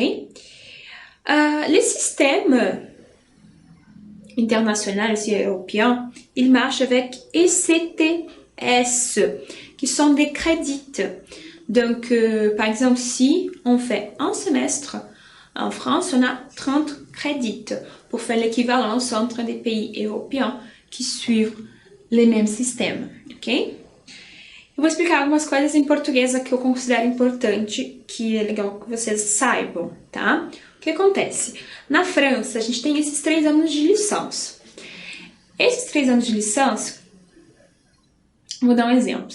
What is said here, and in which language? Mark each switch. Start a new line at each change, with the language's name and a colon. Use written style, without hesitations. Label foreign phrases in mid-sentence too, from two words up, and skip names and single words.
French: Les systèmes internationaux et européens, ils marchent avec ECTS, qui sont des crédits. Donc, par exemple, si on fait un semestre, en France, on a 30 crédits pour faire l'équivalence entre des pays européens que suivem les mêmes systèmes, ok?
Portuguese: Eu vou explicar algumas coisas em português que eu considero importante, que é legal que vocês saibam, tá? O que acontece? Na França, a gente tem esses 3 anos de licença. Esses 3 anos de licença, vou dar um exemplo.